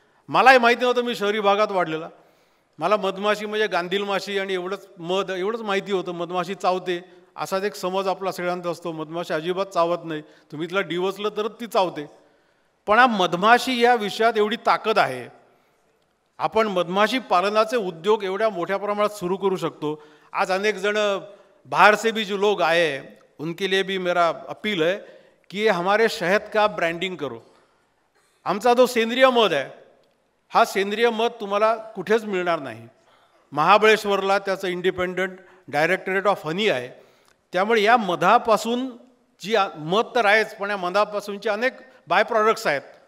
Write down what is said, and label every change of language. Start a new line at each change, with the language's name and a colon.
Marathi: मलाही माहिती नव्हतं, मी शहरी भागात वाढलेला. मला मधमाशी म्हणजे गांधील माशी आणि एवढंच माहिती होतं. मधमाशी चावते असाच एक समज आपला सगळ्यांचा असतो. मधमाशी अजिबात चावत नाही, तुम्ही तिला डिवचलं तरच ती चावते. पण हा मधमाशी या विषयात एवढी ताकद आहे. आपण मधमाशी पालनाचे उद्योग एवढ्या मोठ्या प्रमाणात सुरू करू शकतो.
Hindi: आज अनेक जण बाहर से भी जो लोग आए उनके लिए भी मेरा अपील है कि हमारे शहद का ब्रँडिंग करो.
Marathi: आमचा जो सेंद्रिय मध आहे हा सेंद्रिय मध तुम्हाला कुठेच मिळणार नाही. महाबळेश्वरला त्याचं इंडिपेंडंट डायरेक्टरेट ऑफ हनी आहे. त्यामुळे या मधापासून जी मध तर आहेच, पण या मधापासूनचे अनेक बाय प्रॉडक्ट्स आहेत.